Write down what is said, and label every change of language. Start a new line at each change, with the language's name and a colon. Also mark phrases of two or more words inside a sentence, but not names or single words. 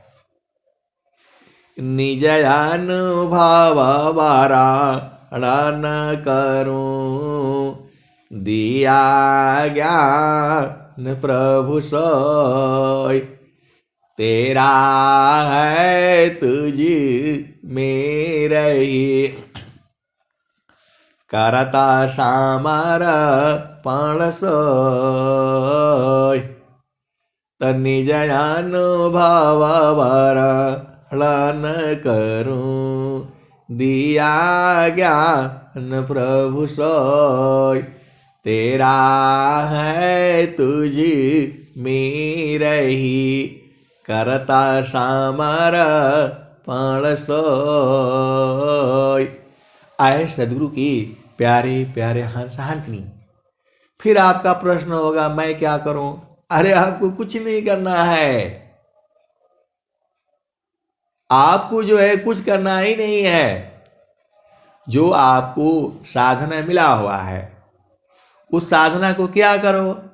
Hindi: निज अनुभव वारण करूं, दिया ज्ञान प्रभु सोय, तेरा है तुझ मेरे ही, करता सामर पण सोय। निज अनुभव वर्णन करूं, दिया ज्ञान प्रभु सोय, तेरा है तुझ मेरे ही, करता सामर पण सोय। आए सदगुरु की प्यारे प्यारे हंस हंसनी। फिर आपका प्रश्न होगा मैं क्या करूं? अरे आपको कुछ नहीं करना है, आपको जो है कुछ करना ही नहीं है। जो आपको साधना मिला हुआ है, उस साधना को क्या करो।